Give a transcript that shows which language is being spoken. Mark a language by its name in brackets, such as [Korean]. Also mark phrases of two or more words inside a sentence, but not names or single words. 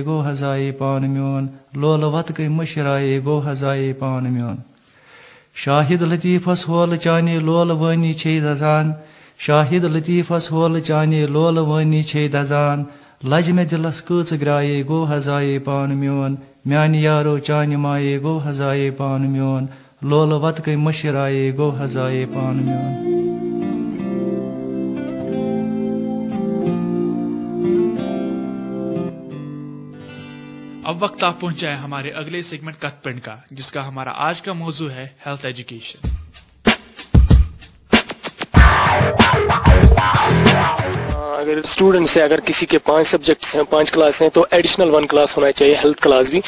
[Kashmiri] گوٚو حظایے پانہٕ میون لولہٕ وتکے مٔشرایے گوٚو حظایے پانہٕ میون شاہد لطیفس ہولہٕ چانے لولہٕ وٲنی چھے دزان شاہد لطیفس ہولہٕ چانے لولہٕ وٲنی چھے دزان لجہِ مےٚ دلس کۭژٕ گرایے گوٚو حظایے پانہٕ میون میانہِ یارو چانہِ مایے گوٚو حظایے پانہٕ میون لولہٕ وتکے مٔشرایے گوٚو حظایے پانہٕ میون [Urdu] اب وقت آپ پہنچا ہے ہمارے اگلے سیگمنٹ کت پنڈ کا، جس کا ہمارا آج کا موضوع ہے [English] health education. [Urdu] اگر اسٹوڈنٹس ہیں، اگر کسی کے 5 سبجیکٹس ہیں، 5 کلاس ہیں، تو ایڈیشنل 1 کلاس ہونا چاہیے، [English] health class [Urdu] بھی۔